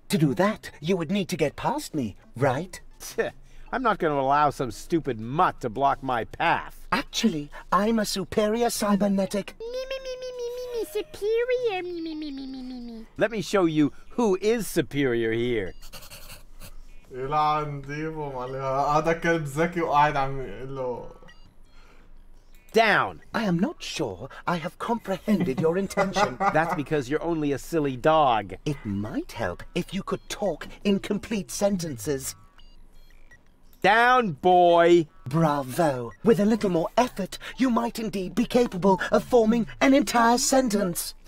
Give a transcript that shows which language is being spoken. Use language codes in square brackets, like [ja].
[en] To do that, you would need to get past me, right? I'm not going to allow some stupid mutt to block my path. Actually, I'm a superior cybernetic. Me, me, me, me, me, me, me, superior, me, me, me, me, me, me, me. Let me show you who is superior here. [ar] يلعن ديبو معلم هذا كلب ذكي وقاعد عم يقول له [en] Down. I am not sure I have comprehended your intention. That's because you're only a silly dog. It might help if you could talk in complete sentences. Down, boy. Bravo. With a little more effort, you might indeed be capable of forming an entire sentence.